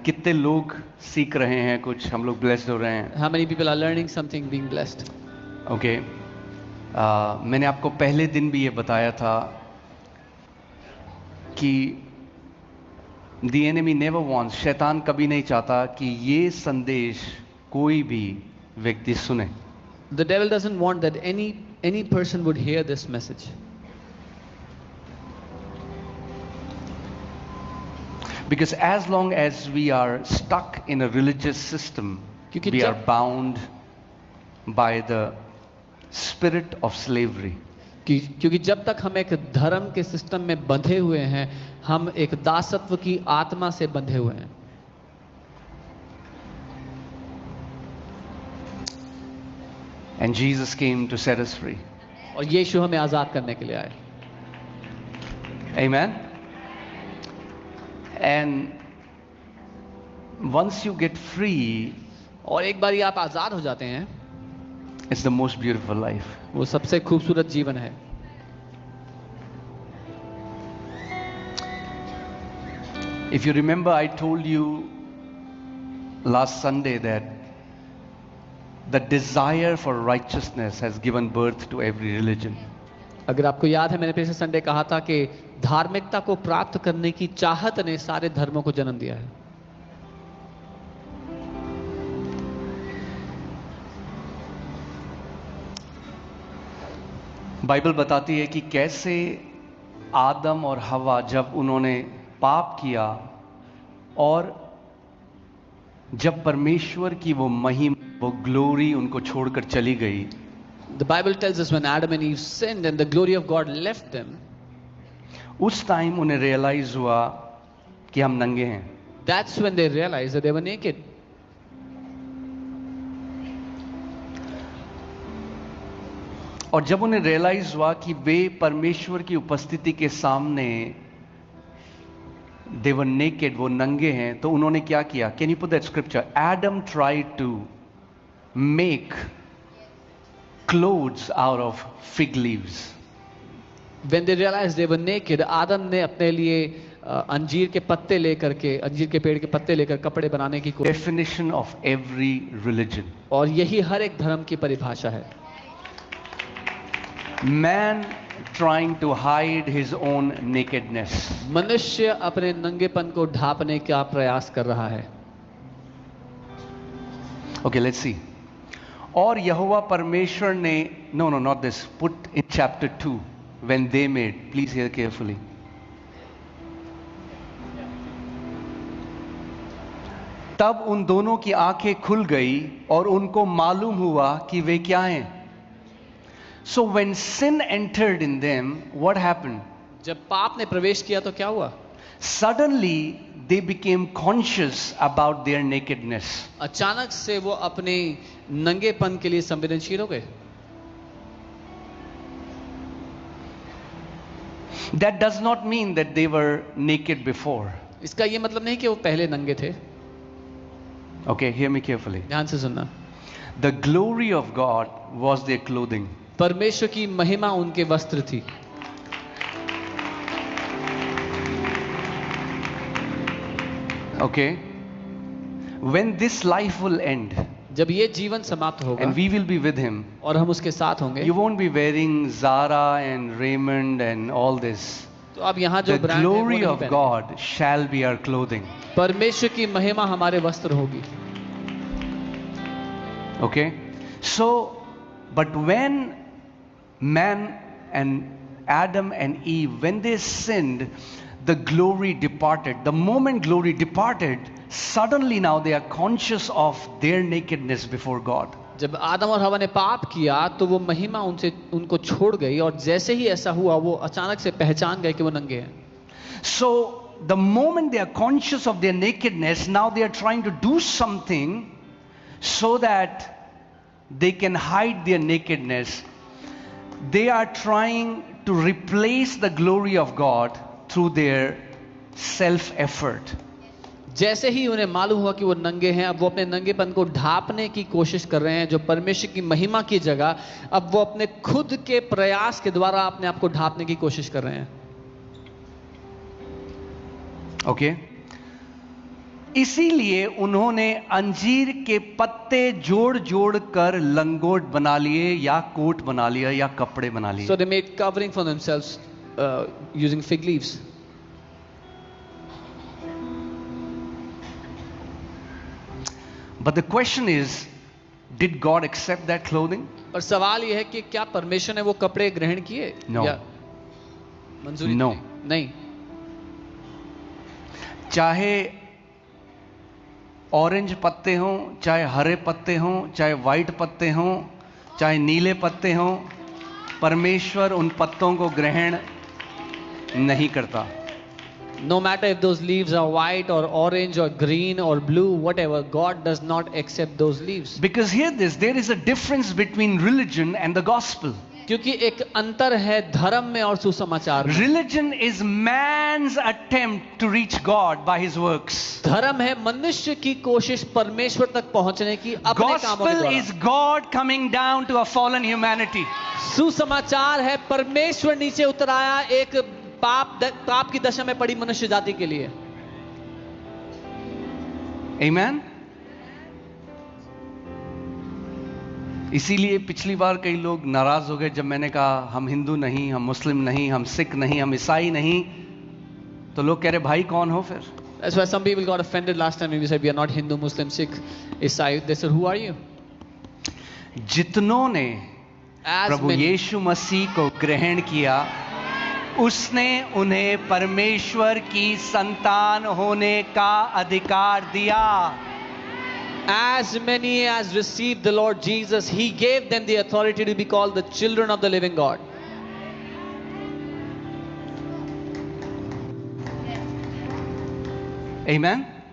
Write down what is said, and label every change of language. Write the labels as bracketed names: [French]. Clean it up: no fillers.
[Hindi] कितने लोग सीख रहे हैं कुछ, हम लोग blessed हो रहे हैं. [English] How many people are learning something, being blessed? Okay. [Hindi] मैंने आपको पहले दिन भी ये बताया था कि [English] the enemy never wants, [Hindi] शैतान कभी नहीं चाहता कि ये संदेश कोई भी व्यक्ति सुने. [English] The devil doesn't want that any person would hear this message. Because as long as we are stuck in a religious system, [Hindi] क्योंकि [English] we are [Hindi] जब- [English] bound by the spirit of slavery. [Hindi] क्योंकि जब तक हम एक धर्म के सिस्टम में बंधे हुए हैं, हम एक दासत्व की आत्मा से बंधे हुए हैं। [English] And Jesus came to set us free. [Hindi] और यीशु हमें आजाद करने के लिए आए। [English] Amen. And once you get free, [Hindi] और एक बार आप आजाद हो जाते हैं, [English] it's the most beautiful life. [Hindi] वो सबसे खूबसूरत जीवन है। [English] If you remember, I told you last Sunday that the desire for righteousness has given birth to every religion. [Hindi] अगर आपको याद है, मैंने पिछले संडे कहा था कि धार्मिकता को प्राप्त करने की चाहत ने सारे धर्मों को जन्म दिया है। बाइबल बताती है कि कैसे आदम और हवा जब उन्होंने पाप किया और जब परमेश्वर की वो महिमा, वो ग्लोरी उनको छोड़कर चली गई, [English] The Bible tells us when Adam and Eve sinned and the glory of God left them, [Hindi] उस टाइम उन्हें रियलाइज हुआ कि हम नंगे हैं. [English] that's when they realized that they were naked. [Hindi] और जब उन्हें रियलाइज हुआ कि वे परमेश्वर की उपस्थिति के सामने [English] they were naked, [Hindi] वो नंगे हैं, तो उन्होंने क्या किया? [English] Can you put that scripture? Adam tried to make clothes out of fig leaves. When they realized they were naked, [Hindi] आदम ने अपने लिए अंजीर के पत्ते लेकर के, अंजीर के पेड़ के पत्ते लेकर कपड़े बनाने की कोशिश। [English] Definition of every religion. [Hindi] और यही हर एक धर्म की परिभाषा है। [English] Man trying to hide his own nakedness. [Hindi] मनुष्य अपने नंगेपन को ढांपने का प्रयास कर रहा है। [English] Okay, let's see. [Hindi] और यहोवा परमेश्वर ने, [English] no, not this. Put in chapter 2 when they made. Please hear carefully. [Hindi] तब उन दोनों की आंखें खुल गई और उनको मालूम हुआ कि वे क्या हैं. [English] So when sin entered in them, what happened? [Hindi] जब पाप ने प्रवेश किया तो क्या हुआ? [English] Suddenly they became conscious about their nakedness. [Hindi] अचानक से वो अपने नंगेपन के लिए संवेदनशील हो गए। [English] That does not mean that they were naked before. [Hindi] इसका ये मतलब नहीं कि वो पहले नंगे थे। [English] Okay, hear me carefully. [Hindi] ध्यान से सुनना। [English] The glory of God was their clothing. [Hindi] परमेश्वर की महिमा उनके वस्त्र थी। [English] Okay, when this life will end, [Hindi] जब ये जीवन समाप्त होगा, [English] and we will be with Him, [Hindi] और हम उसके साथ होंगे, [English] you won't be wearing Zara and Raymond and all this. [Hindi] तो अब यहाँ जो [English] The [Hindi] ब्रांड है वो [English] glory [Hindi] नहीं [English] of [Hindi] पहनेंगे। [English] God shall be our clothing. [Hindi] परमेश्वर की महिमा हमारे वस्त्र होगी। [English] Okay, so but when man and Adam and Eve, when they sinned, the glory departed. The moment glory departed, suddenly now they are conscious of their nakedness before God. [Hindi] जब आदम और हवा ने पाप किया तो वो महिमा उनको छोड़ गई, और जैसे ही ऐसा हुआ वो अचानक से पहचान गए कि वो नंगे हैं। [English] So the moment they are conscious of their nakedness, now they are trying to do something so that they can hide their nakedness. They are trying to replace the glory of God through their self-effort. [Hindi] जैसे ही उन्हें मालूम हुआ कि वो नंगे हैं, अब वो अपने नंगेपन को ढांपने की कोशिश कर रहे हैं। जो परमेश्वर की महिमा की जगह अब वो अपने खुद के प्रयास के द्वारा अपने आप को ढांपने की कोशिश कर रहे हैं। ओके, इसीलिए उन्होंने अंजीर के पत्ते जोड़ जोड़ कर लंगोट बना लिए, या कोट बना लिया, या कपड़े बना लिए। [English] So they made covering for themselves using fig leaves. But the question is, did God accept that clothing? [Hindi] और सवाल यह है कि क्या परमेश्वर ने वो कपड़े ग्रहण किए? [English] No. [Hindi] या मंजूरी [English] No. [Hindi] नहीं। चाहे ऑरेंज पत्ते हों, चाहे हरे पत्ते हों, चाहे वाइट पत्ते हों, चाहे नीले पत्ते हों, परमेश्वर उन पत्तों को ग्रहण नहीं करता। [English] No matter if those leaves are white or orange or green or blue, whatever, God does not accept those leaves. Because hear this, there is a difference between religion and the gospel. [Hindi] क्योंकि एक अंतर है धर्म में और सुसमाचार में। [English] Religion is man's attempt to reach God by his works. [Hindi] धर्म है मनुष्य की कोशिश परमेश्वर तक पहुंचने की अपने कामों के [English] Gospel [Hindi] द्वारा। [English] is God coming down to a fallen humanity. [Hindi] सुसमाचार है परमेश्वर नीचे उतर आया एक पाप की दशा में पड़ी मनुष्य जाति के लिए। [English] Amen. [Hindi] इसीलिए पिछली बार कई लोग नाराज हो गए जब मैंने कहा हम हिंदू नहीं, हम मुस्लिम नहीं, हम सिख नहीं, हम ईसाई नहीं, तो लोग कह रहे भाई कौन हो फिर? [English] That's why some people got offended last time when we said we are not Hindu, Muslim, Sikh, Isai. They said, who are you? [Hindi] जितनों ने [English] As [Hindi] प्रभु [English] many, [Hindi] यीशु मसीह को ग्रहण किया, उसने उन्हें परमेश्वर की संतान होने का अधिकार दिया। [English] as many as received the Lord Jesus, He gave them the authority to be called the children of the living God. Amen.